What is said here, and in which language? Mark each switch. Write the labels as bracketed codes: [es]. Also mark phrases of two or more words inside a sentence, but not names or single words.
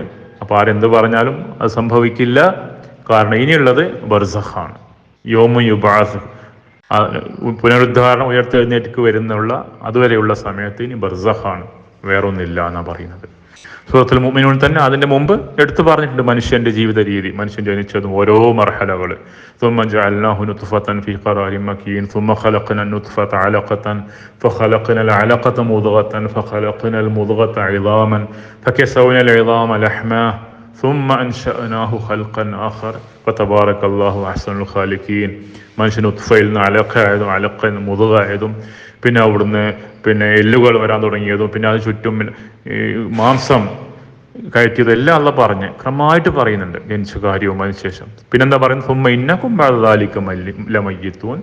[ml] അപ്പൊ ആരെന്ത് പറഞ്ഞാലും അത് സംഭവിക്കില്ല. കാരണം ഇനിയുള്ളത് ബർസഖാണ്, [ar] يوم يبعث, [ml] പുനരുദ്ധാരണം, ഉയർത്തെഴുന്നേറ്റ് വരുന്നുള്ള അതുവരെയുള്ള സമയത്ത് ഇനി ബർസഖാണ്, വേറൊന്നില്ല എന്നാണ് പറയുന്നത്. സൂറത്തുൽ മുഅ്മിനൂൻ തന്നെ അതിന്റെ മുമ്പ് എടുത്തു പറഞ്ഞിട്ടുണ്ട് മനുഷ്യന്റെ ജീവിത രീതി, മനുഷ്യൻ ജനിച്ചതും ഓരോ മർഹലകൾ. [ar] ثم جعلناه نطفة في قرار مكين ثم خلقنا النطفة علقة فخلقنا العلقة مضغة فخلقنا المضغة عظاما فكسونا العظام لحما ثم أنشأناه خلقا آخر فتبارك الله أحسن الخالقين. [ml] മനുഷ്യൻ ഉത്ഫയിൽ നിന്ന് അലക്കായതും അലക്ക മുതുകായതും പിന്നെ അവിടുന്ന് എല്ലുകൾ വരാൻ തുടങ്ങിയതും പിന്നെ അത് ചുറ്റും മാംസം കയറ്റിയതും എല്ലാം അള്ള പറഞ്ഞ് ക്രമമായിട്ട് പറയുന്നുണ്ട് ജനിച്ച കാര്യവും അതിനുശേഷം. പിന്നെന്താ പറയുന്നത്, [ar] ثم إنكم بعد ذلك لميتون.